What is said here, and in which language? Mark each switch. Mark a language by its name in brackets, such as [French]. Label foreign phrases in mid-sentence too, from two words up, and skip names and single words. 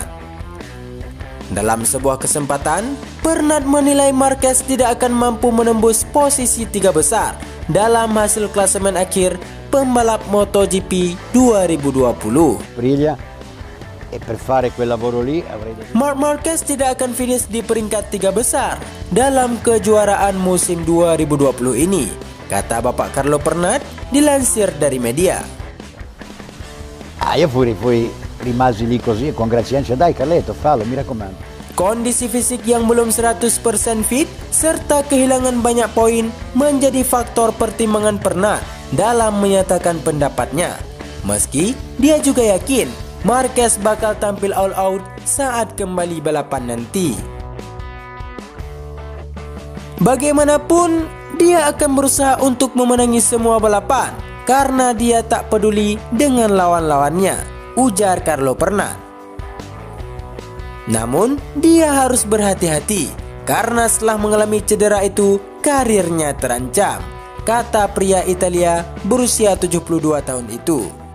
[Indonesian] Dalam sebuah kesempatan, Pernat menilai Marquez tidak akan mampu menembus posisi 3 besar dalam hasil klasemen akhir pembalap MotoGP 2020. Marc Marquez tidak akan finish di peringkat 3 besar dalam kejuaraan musim 2020 ini, kata Bapak Carlo Pernat dilansir dari media. [Italian] Io rimasi lì così, congratulazioni, dai Carletto, fallo, mi raccomando. [Indonesian] Kondisi fisik yang belum 100% fit serta kehilangan banyak poin menjadi faktor pertimbangan Pernat dalam menyatakan pendapatnya. Meski dia juga yakin Marquez bakal tampil [English] all out [Indonesian] saat kembali balapan nanti. Bagaimanapun, dia akan berusaha untuk memenangi semua balapan karena dia tak peduli dengan lawan-lawannya, ujar Carlo Pernat. Namun, dia harus berhati-hati karena setelah mengalami cedera itu, karirnya terancam, kata pria Italia berusia 72 tahun itu.